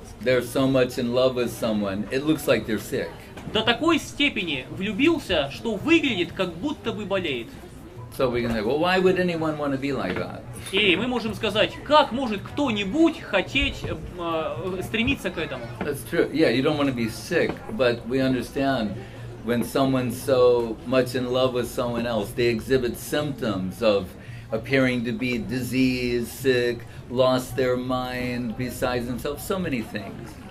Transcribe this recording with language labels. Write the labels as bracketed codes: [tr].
[en] They're so much in love with someone, it looks like they're sick. [ru] До такой степени влюбился, что выглядит, как будто бы болеет. [en] So we can say, well, why would anyone want to be like that? [ru] И мы можем сказать, как может кто-нибудь хотеть стремиться к этому? [en] That's true. Yeah, you don't want to be sick, but we understand when someone's so much in love with someone else, they exhibit symptoms of appearing to be diseased, sick, lost their mind, besides themselves, so many things.